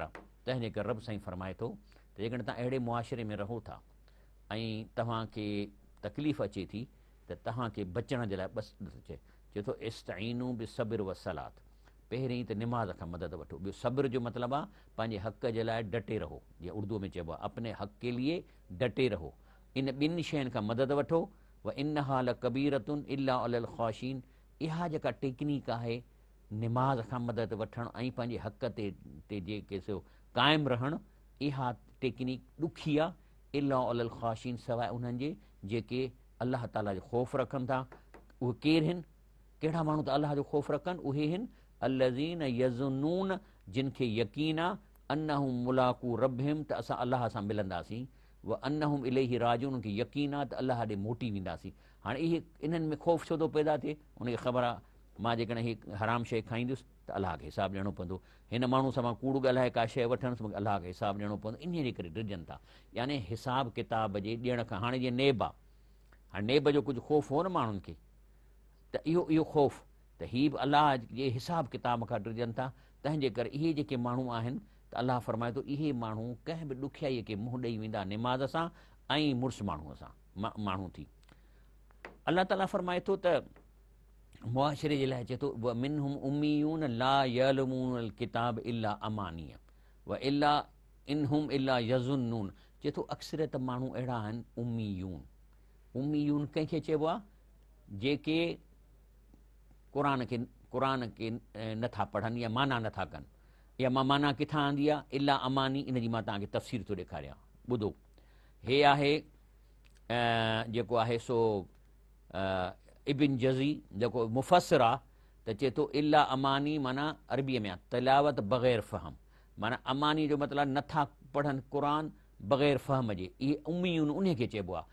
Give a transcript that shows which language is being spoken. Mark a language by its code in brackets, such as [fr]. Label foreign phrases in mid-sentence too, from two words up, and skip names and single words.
[sd] तंहिंजे करे रब साईं फरमाए थो त जेकॾहिं तव्हां अहिड़े मुआशिरे में रहो था ऐं तव्हांखे तकलीफ़ अचे थी, त तव्हांखे बचण जे लाइ बसि चए थो [ar] استعينوا بالصبر والصلاة, [sd] पहिरीं त निमाज़ खां मदद वठो। ॿियो सब्र जो मतिलबु आहे पंहिंजे हक़ जे लाइ डटे रहो, जीअं उर्दू में चइबो आहे [ur] اپنے حق کے لیے ڈٹے رہو. [sd] इन ॿिनि शयुनि खां मदद वठो। [ar] وإنها لكبيرة إلا على الخاشعين, [sd] इहा जेका टेक्निक आहे निमाज़ खां मदद वठणु ऐं पंहिंजे हक़ ते जेके सो क़ाइमु रहणु, इहा टेक्निक ॾुखी आहे। [ar] إلا على الخاشعين, [sd] सवाइ उन्हनि जे जेके अलाह ताला जो ख़ौफ़ रखनि था। उहे केरु आहिनि, कहिड़ा माण्हू त अलाह जो ख़ौफ़ रखनि, उहे आहिनि [ar] الذين يظنون, [sd] जिन खे यकीन आहे [ar] أنهم ملاقو ربهم, [sd] त असां अलाह सां मिलंदासीं, [ar] وأنهم إليه راجعون, [sd] उनखे यकीन आहे त अलाह ॾे मोटी वेंदासीं। हाणे इहे इन्हनि में ख़ौफ़ छो थो पैदा थिए? उनखे ख़बर आहे मां जेकॾहिं हीअ हराम शइ खाईंदुसि त अलाह खे हिसाबु ॾियणो पवंदो, हिन माण्हू सां मां कूड़ ॻाल्हाए का शइ वठंदुसि मूंखे अलाह खे हिसाबु ॾियणो पवंदो, इन जे करे डिॼनि था। यानी हिसाब किताब जे ॾियण खां, हाणे जीअं नेब आहे, हाणे नेब जो कुझु ख़ौफ़ हो न माण्हुनि खे, त इहो ख़ौफ़ त हीअ बि अलाह जे हिसाब किताब खां डिॼनि था। तंहिंजे करे इहे जेके माण्हू आहिनि त अलाह फरमाए थो इहे माण्हू कंहिं बि ॾुखियाईअ खे मुंहुं ॾेई वेंदा निमाज़ सां ऐं मुड़ुसु माण्हूअ सां माण्हू थी। अलाह ताला फरमाए थो त मुआशिरे जे लाइ चए थो [ar] ومنهم أميون لا يعلمون الكتاب إلا أماني وإلا إن هم إلا يظنون. [sd] चए थो अक्सरियत माण्हू अहिड़ा आहिनि उम्मीयून। उम्मीयून कंहिंखे चइबो आहे? जेके क़ुरान खे नथा पढ़नि या माना नथा कनि। या मां माना किथां आंदी आहे? [ar] إلا أماني. [sd] इन जी मां तव्हांखे तफ़सीर थो ॾेखारियां, ॿुधो। हे आहे जेको आहे सो इबिन जज़ी जेको मुफ़सिर आहे, त चए थो [ar] إلا أماني [sd] माना अरबीअ में आहे तिलावत बग़ैर फ़हम, माना अमानी जो मतिलबु नथा पढ़नि क़ुरान बग़ैर फ़हम जे, इहे उम्मीयून उन खे चइबो आहे।